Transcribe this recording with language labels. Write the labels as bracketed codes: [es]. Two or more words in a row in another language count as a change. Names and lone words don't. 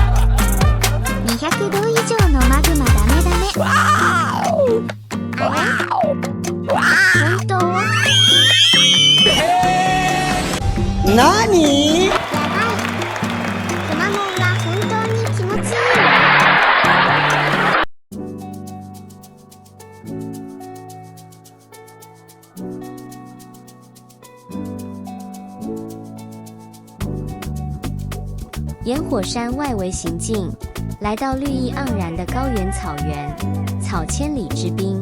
[ja] 200 度以上のマグマダメダメ。わーおわーおわー本当？何？やばい。くまモンは本当に気持ちいい。 [zh] 沿火山外围行进，来到绿意盎然的高原草原，草千里之滨。